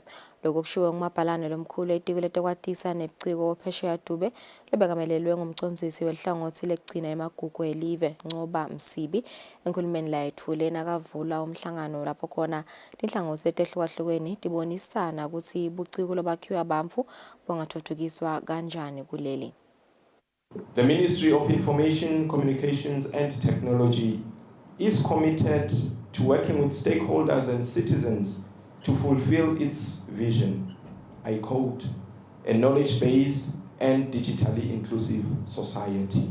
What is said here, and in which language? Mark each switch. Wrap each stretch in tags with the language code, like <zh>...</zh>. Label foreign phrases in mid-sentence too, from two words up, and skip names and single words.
<ss>Lokho kushiwo ngumabhalane lomkhulu etiko letekwatisa nebuciko phesheya Dube lebekamelelwe ngumcondzisi welihlangothi lekugcina emagugu elive Ncoba Msibi. Enkhulumeni la yethule nakavula umhlangano lapho khona tinhlangothi letehlukahlukene tibonisana ukuthi buciko lobakhiwa bamfu bungathuthukiswa kanjani kuleli.</ss> <en>The Ministry of Information, Communications and Technology is committed to working with stakeholders and citizens to fulfill its vision. I quote, a knowledge-based and digitally inclusive society.</en>